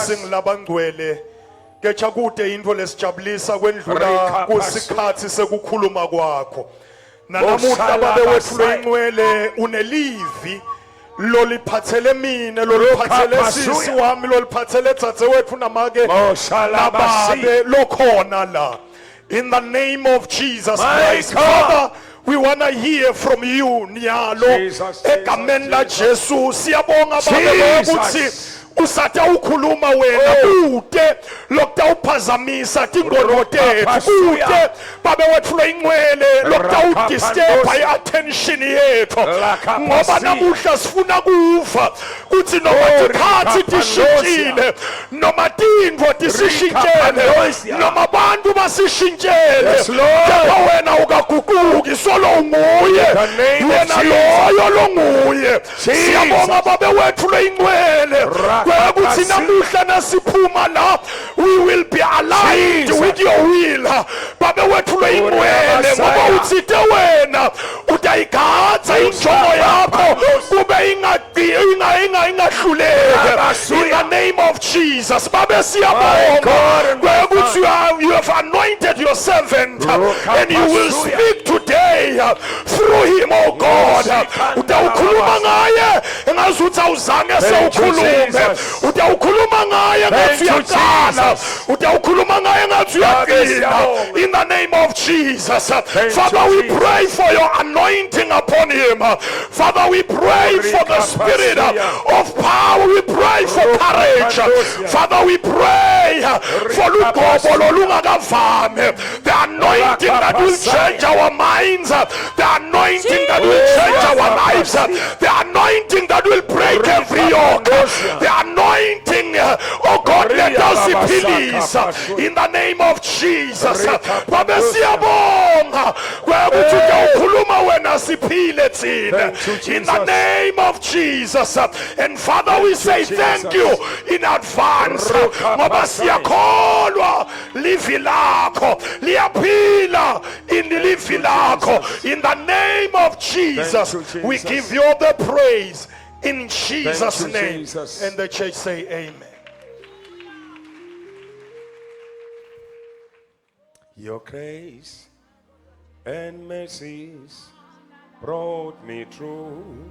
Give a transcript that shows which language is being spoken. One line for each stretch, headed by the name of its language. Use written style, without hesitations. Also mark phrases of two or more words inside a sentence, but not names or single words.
Swati: singilabangcwele kecha kude into lesijabulisa kwendlula Rika kusikhathi sekukhuluma kwakho nanamuhla Oshala babe wethu basai. loyingcwele unelivi loliphathele mina loliphathele Rukapasuya. sisi wami loliphathele dzadze wethu namake Oshala basi. nababe lokhona la
English: in the name of Jesus My Christ God. Father, we want to hear from you nyalo Jesus,
Swati: egameni la Jesus. Jesu siyabonga babe Jesus. ukuthi usatha ukhuluma wena kude lokutawuphazamisa tingqondo tethu Rukapasuya. kude babe wethu loyingcwele lokutawudisturba Rakapanosia. i-attention yethu Rakapasi. ngoba namuhla sifuna kuva ukuthi noma tikhathi tishintshile noma tintfo tisishintshele Rikapanosia. noma abantu basishintshele
English: Yes, Lord.
Swati: kepha wena ukaguquki solo nguye
English: The name of wena Jesus.
Swati: loyo longuye siyabonga babe wethu loyingcwele kwekuthi namuhla nasiphuma la
English: we will be aligned Jesus. with your will
Swati: babe wethu loyingcwele ngoba uthite wena utayigadza injongo yakho kube ingahluleke
English: in the name of Jesus
Swati: babe siyabonga kwekuthi
English: you have anointed your servant and you will speak today through him, oh God.
Swati: Utawukhuluma ngaye engazuthi awuzange sewukhulume. Utawukhuluma ngaye ngathi uyaqala. Utawukhuluma ngaye ngathi uyaqina.
English: In the name of Jesus. Father, we pray for your anointing upon him. Father, we pray for the spirit of power. We pray for courage. Father, we pray for
Swati: lugobo lolungakavami.
English: The anointing that will change our minds. The anointing that will change our lives. The anointing that will break every yoke. The anointing, oh God, let us release in the name of Jesus.
Swati: Babe siyabonga kwekuthi ukhuluma wena siphile thina
English: in the name of Jesus. And Father, we say thank you in advance
Swati: ngoba siyakholwa livi lakho liyaphila
English: in
Swati: livi lakho.
English: In the name of Jesus, we give you the praise in Jesus' name. Jesus. And the church say amen. Your grace and mercies brought me through.